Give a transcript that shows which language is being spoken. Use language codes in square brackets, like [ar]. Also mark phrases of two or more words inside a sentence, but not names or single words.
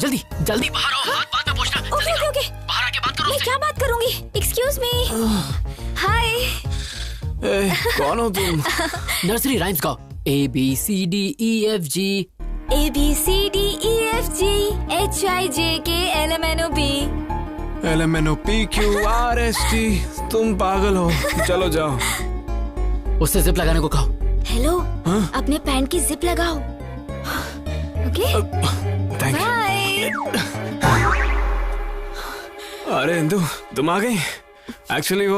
[hi] जल्दी जल्दी बाहर आओ, बात में पूछना। [en] okay okay okay, [hi] बाहर आके बात करो। मैं क्या बात करूंगी? [en] excuse me. [hi] हाय। कौन हो तुम? [en] nursery rhymes गाओ। A B C D E F G ABCDEFGHIJKLMNOP। [hi] LMNOPQRST। तुम पागल हो, चलो जाओ। उससे जिप लगाने को कहो। हेलो, अपने पैंट की जिप लगाओ। [en] okay, bye. [hi] अरे इंदु, तुम आ गई? एक्चुअली वो